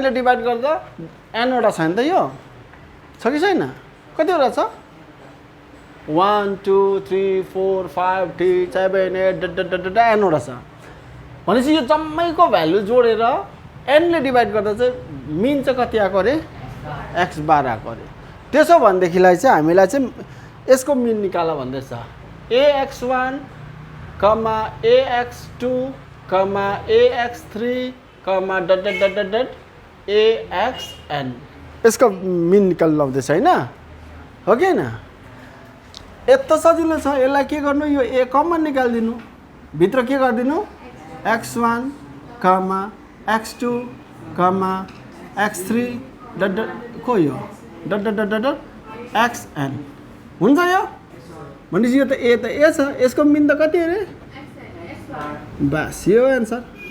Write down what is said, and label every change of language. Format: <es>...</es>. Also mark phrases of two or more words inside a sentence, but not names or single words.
<ne>ले डिभाइड गर्दा n वटा छ नि त यो छ कि छैन कतिवटा छ 1 2 3 4 5 6 7 8 n वटा छ भनेपछि यो जम्मैको भ्याल्यु जोडेर n ले डिभाइड गर्दा चाहिँ मिन चाहिँ कति आएको रे x बार आएको रे त्यसो भनेदेखिलाई चाहिँ हामीलाई चाहिँ यसको मिन निकाल भन्दैछ ax1, ax2, ax3, axn यसको मिन निकाल्न लाउँदैछ हैन हो कि हैन यस्तो सजिलो छ यसलाई के गर्नु यो a कमन निकाल्दिनु भित्र के गर्दिनु x1, x2, x3 को यो xn हुन्छ यो भनेपछि यो त a छ यसको मिन त कति अरे बस यो एन्सर</ne>